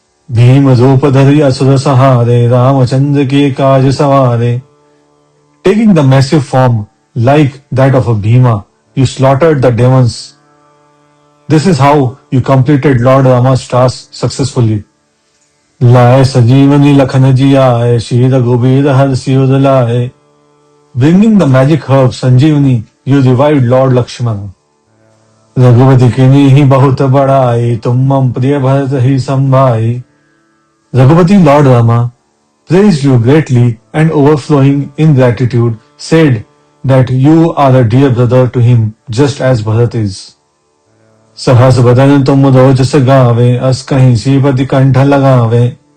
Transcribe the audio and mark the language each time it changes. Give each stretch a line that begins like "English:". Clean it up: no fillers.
Awadhi: भीम रूप धरि असुर सहारे, रामचंद्र के काज सवारे.
English: Taking the massive form, like that of a Bhima, you slaughtered the demons. This is how you completed Lord Rama's task successfully.
Awadhi: लाए सजीवनी लखन जी आए, श्री रघुबीर हरषि उर लाए.
English: Bringing the magic herb Sanjeevani, you revived Lord Lakshmana.
Awadhi: रघुपति किन्हीं ही बहुत बड़ाई, तुम मम प्रिय भरत ही संभाई.
English: Raghupati Lord Rama praised you greatly and overflowing in gratitude said that you are a dear brother to him just as Bharat is.
Awadhi: सहस बदन तुम रोजस गावे, अस कहीं श्रीपति कंठ लगावे.